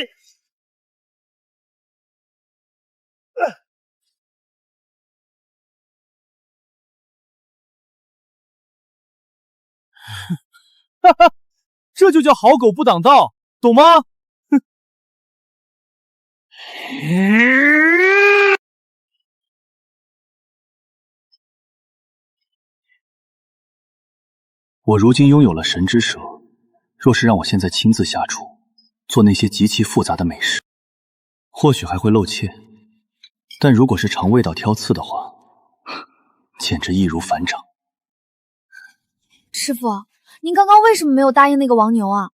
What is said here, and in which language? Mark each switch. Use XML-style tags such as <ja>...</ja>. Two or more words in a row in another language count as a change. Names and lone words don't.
<zh>哈哈，这就叫好狗不擋道，懂嗎？哼！我如今擁有了神之舌，若是讓我現在親自下廚，做那些極其複雜的美食，或許還會露怯，但如果是嘗味道挑刺的話，簡直易如反掌。師傅，您剛剛為什麼沒有答應那個王牛啊？</zh>